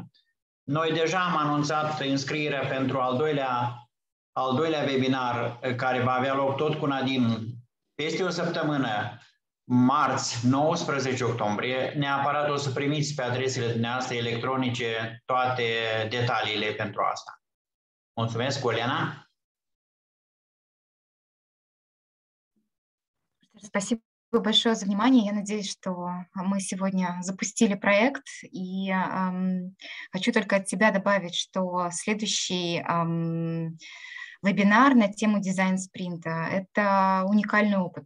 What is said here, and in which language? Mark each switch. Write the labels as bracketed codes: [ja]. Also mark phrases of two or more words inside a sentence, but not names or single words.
[ro] Noi deja am anunțat înscrierea pentru al doilea webinar, care va avea loc tot cu Nadine peste o săptămână, marți, 19 octombrie. Neapărat o să primiți pe adresele dumneavoastră electronice toate detaliile pentru asta. Mulțumesc, Олена. [ru] Спасибо большое за внимание. Я надеюсь, что мы сегодня запустили проект. И хочу только от себя добавить, что следующий вебинар на тему дизайн-спринта – это уникальный опыт.